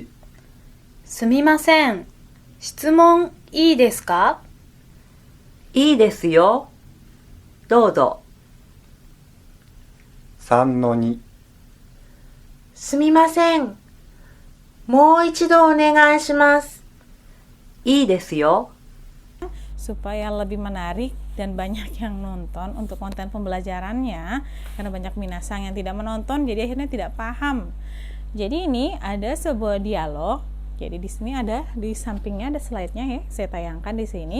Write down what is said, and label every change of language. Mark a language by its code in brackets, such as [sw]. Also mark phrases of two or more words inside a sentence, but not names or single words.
[ja] すみません。質問いいですか？いいですよ。どうぞ。 3-2、すみません。もう一度お願いします。いいですよ。 [id] Supaya lebih menarik dan banyak yang nonton untuk konten pembelajarannya, karena banyak minasang yang tidak menonton jadi akhirnya tidak paham. Jadi ini ada sebuah dialog Jadi di sini ada di sampingnya ada slide-nya ya. Saya tayangkan di sini.